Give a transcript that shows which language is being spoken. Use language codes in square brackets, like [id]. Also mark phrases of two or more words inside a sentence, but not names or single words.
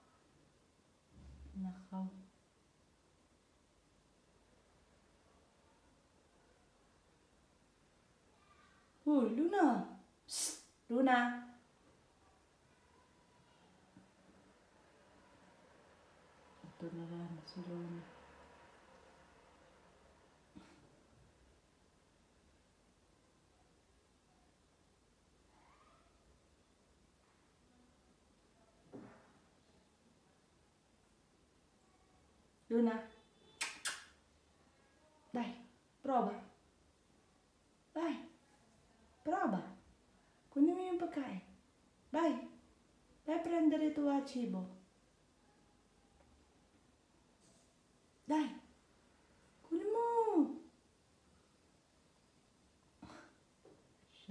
[tl] Nakaw. Uy, Luna! Shh! Luna! Ito na lang si Luna. Luna. [it] Dai, prova. Dai, prova. [tl] Kunin mo yung pagkain. [it] Dai. Dai, prendere tuo cibo. Dai. [tl] Kunin mo. Siya.